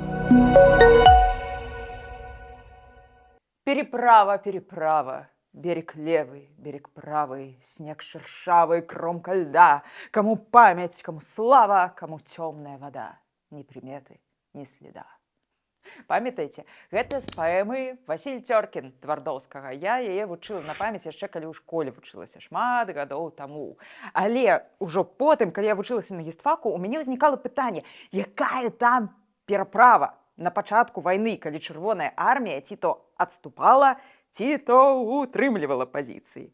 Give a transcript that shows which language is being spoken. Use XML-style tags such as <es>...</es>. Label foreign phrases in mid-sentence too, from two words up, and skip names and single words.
<ru>Переправа, переправа, берег левый, берег правый, снег шершавый, кромка льда. Кому память, кому слава, кому темная вода. Ни приметы, ни следа.</ru> <be>Памятаеце, гэта з паэмы Васіль Цёркін Твардоўскага. Я яе вучыла на памяць яшчэ калі ў школе вучылася шмат гадоў таму. Але ўжо потым, калі я вучылася на гістфаку, у мяне ўзнікала пытанне, якая там пераправа на пачатку вайны, калі чырвоная армія ці то адступала, ці то утрымлівала пазіцыі.</be>